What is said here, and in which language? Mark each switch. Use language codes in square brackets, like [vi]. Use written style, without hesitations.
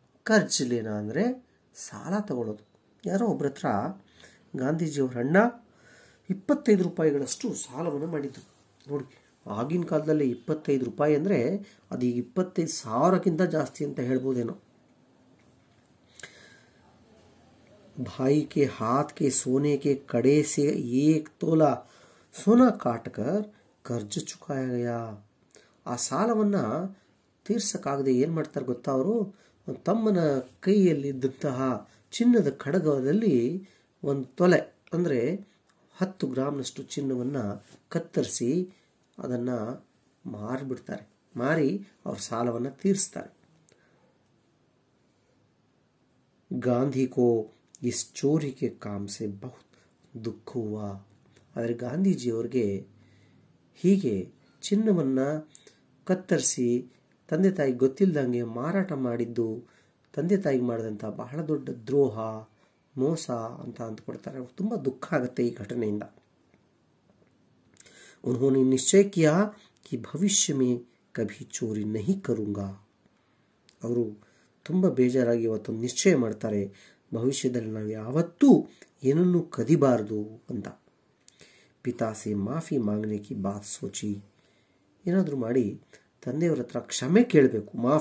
[kn] ಕರ್ಜ್ ಲೇನಾ ಅಂದರೆ ಸಾಲ ತಗೊಳ್ಳೋದು. ಯಾರೋ ಒಬ್ಬರ ಹತ್ರ ಗಾಂಧೀಜಿಯವರ ಅಣ್ಣ 25 ರೂಪಾಯಿಗಳಷ್ಟು ಸಾಲವನ್ನು ಮಾಡಿದ್ರು. ನೋಡಿ, ಆಗಿನ ಕಾಲದಲ್ಲಿ 25 ರೂಪಾಯಿ ಅಂದರೆ ಅದು 25,000ಕ್ಕಿಂತ ಜಾಸ್ತಿ ಅಂತ ಹೇಳ್ಬೋದೇನೋ. [hi] भाई के हाथ के सोने के कड़े से 1 तोला सोना काटकर कर्ज चुकाया गया. [kn] ಆ ಸಾಲವನ್ನು ತೀರ್ಸಕ್ಕಾಗದೆ ಏನು ಮಾಡ್ತಾರೆ ಗೊತ್ತಾ, ಅವರು ತಮ್ಮನ ಕೈಯಲ್ಲಿದ್ದಂತಹ ಚಿನ್ನದ ಕಡಗದಲ್ಲಿ 1 ತೊಲೆ ಅಂದರೆ 10 ಗ್ರಾಮ್ನಷ್ಟು ಚಿನ್ನವನ್ನು ಕತ್ತರಿಸಿ ಅದನ್ನು ಮಾರಿಬಿಡ್ತಾರೆ. ಮಾರಿ ಅವ್ರ ಸಾಲವನ್ನು ತೀರಿಸ್ತಾರೆ. [hi] ಗಾಂಧಿ ಕೋ इस चोरी के काम से बहुत दुख हुआ. [kn] ಆದರೆ ಗಾಂಧೀಜಿಯವರಿಗೆ ಹೀಗೆ ಚಿನ್ನವನ್ನು ಕತ್ತರಿಸಿ ತಂದೆ ತಾಯಿಗೆ ಗೊತ್ತಿಲ್ಲದಂಗೆ ಮಾರಾಟ ಮಾಡಿದ್ದು ತಂದೆ ತಾಯಿಗೆ ಮಾಡಿದಂಥ ಬಹಳ ದೊಡ್ಡ ದ್ರೋಹ, ಮೋಸ ಅಂತ ಅಂದ್ಕೊಡ್ತಾರೆ. ತುಂಬ ದುಃಖ ಆಗುತ್ತೆ ಈ ಘಟನೆಯಿಂದ. [hi] उन्होंने निश्चय किया कि भविष्य में कभी चोरी नहीं करूँगा. [kn] ಅವರು ತುಂಬ ಬೇಜಾರಾಗಿ ಇವತ್ತೊಂದು ನಿಶ್ಚಯ ಮಾಡ್ತಾರೆ, ಭವಿಷ್ಯದಲ್ಲಿ ನಾವು ಯಾವತ್ತೂ ಏನನ್ನೂ ಕದಿಬಾರದು ಅಂತ. [hi] ಪಿತಾಸೆ ಮಾಫಿ ಮಾಂಗನೆ ಕಿ ಬಾತ್ ಸೋಚಿ. [kn] ಏನಾದರೂ ಮಾಡಿ ತಂದೆಯವರ ಹತ್ರ ಕ್ಷಮೆ ಕೇಳಬೇಕು.